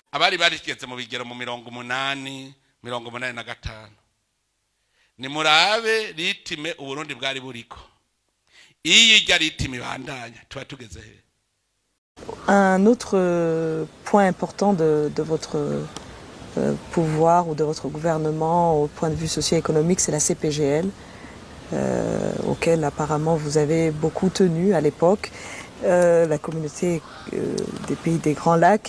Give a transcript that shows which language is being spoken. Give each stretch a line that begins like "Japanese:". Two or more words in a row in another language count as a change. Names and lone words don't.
Rundi: bari barigeze mu bigero mu 85 ni murabe ritime uburundi bwari buriko iyi rya ritime bandanya tuba tugeze he.
French: Un autre point important de votre pouvoir ou de votre gouvernement au point de vue socio-économique, c'est la CPGL, auquel apparemment vous avez beaucoup tenu à l'époque, la communauté des pays des Grands Lacs.